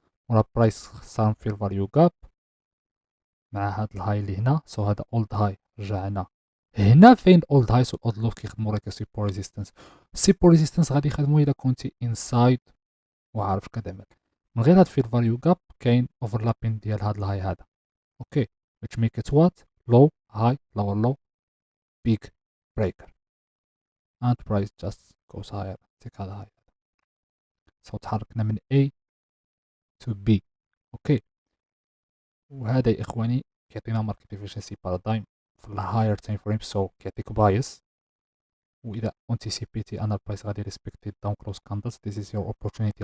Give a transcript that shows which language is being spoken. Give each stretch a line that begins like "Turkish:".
Arabic: ورا برايس خسران في الفاليو جاب مع هاد الهاي اللي هنا. سو هذا اولد هاي رجعنا هنا فين اولد هاي. سو اولد لو كيخدموا لك سيبور ريزيستنس. سيبور ريزيستنس غادي يخدموا الا كنتي انسايد وعارف كتعمل. من غير هاد في الفاليو جاب كاين اوفرلابين ديال هاد الهاي هذا.
English: Okay which make it what low high lower low big breaker and price just goes higher.
Arabic: take هذا هاي. سو تحركنا من A to B. اوكي وهذا يا اخواني كيعطينا ماركت افشنسي بارادايم في الهاير تايم فريم. سو كيعطيك بايس، واذا انتيسيبيتي ان البرايس غادي ريسبكتي داون كلوز كاندلز
English: This is your opportunity.